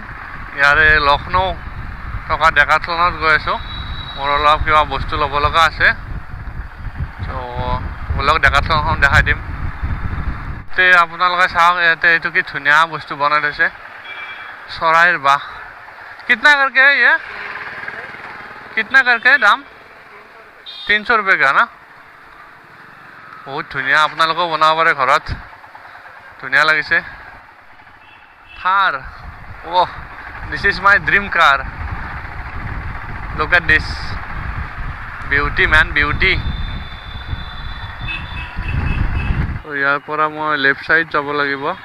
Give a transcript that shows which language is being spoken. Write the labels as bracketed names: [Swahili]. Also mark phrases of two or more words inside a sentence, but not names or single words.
[Assamese] ইয়াৰে লক্ষ্ণৌ থকা ডেকাথলনত গৈ আছোঁ। মোৰ অলপ কিবা বস্তু ল'ব লগা আছে। ত' বলক ডেকাথলনখন দেখাই দিম। আপোনালোকে চাওক ইয়াতে এইটো কি ধুনীয়া বস্তু বনাই থৈছে, চৰাইৰ বাহ। [Hindi] কিতনা करके है ये? कितना करके दाम? 300 रुपये का ना। [Assamese] বহুত ধুনীয়া, আপোনালোকেও বনাব পাৰে ঘৰত। ধুনীয়া লাগিছে। থাৰ, অহ, [English] this is my dream car. look at this beauty man, beauty. [Assamese] ইয়াৰ পৰা মই লেফ্ট ছাইড যাব লাগিব।